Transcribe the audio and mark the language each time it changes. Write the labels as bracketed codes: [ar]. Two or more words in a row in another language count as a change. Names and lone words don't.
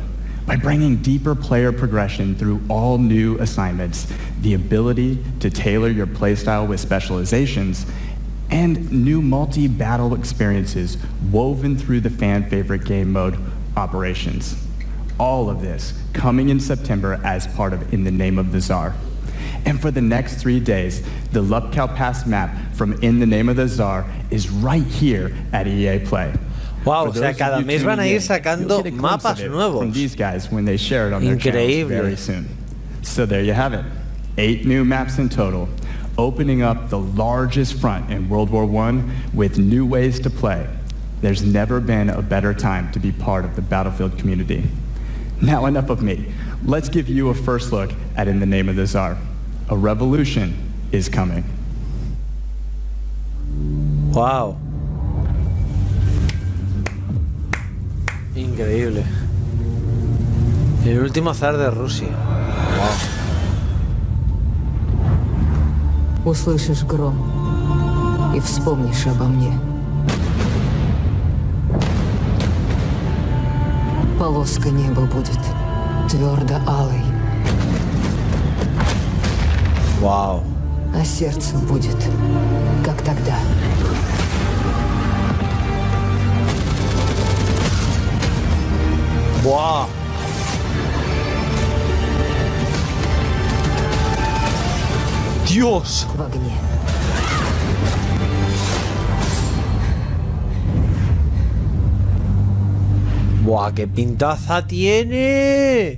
[en] By bringing deeper player progression through all new assignments, the ability to tailor your playstyle with specializations, and new multi-battle experiences woven through the fan-favorite game mode, Operations. All of this coming in September as part of In the Name of the Tsar. And for the next 3 days, the Lupkow Pass map from In the Name of the Tsar is right here at EA Play. [es] Wow, o sea, cada mes van a ir sacando mapas nuevos. [en] From these guys when they share it on their channels very soon. So there you have it. 8 new maps in total, opening up the largest front in World War I with new ways to play. There's never been a better time to be part of the Battlefield community. Now enough of me. Let's give you a first look at In the Name of the Tsar. A revolution is coming. [es] Wow. Increíble. El último zar de Rusia. Wow. [ru] Услышишь гром и вспомнишь обо мне. Полоска неба будет твердо алой. Вау. А сердце будет, как тогда. Вау. [es] Dios. [ru] В огне. [es] Buah, qué pintaza tiene.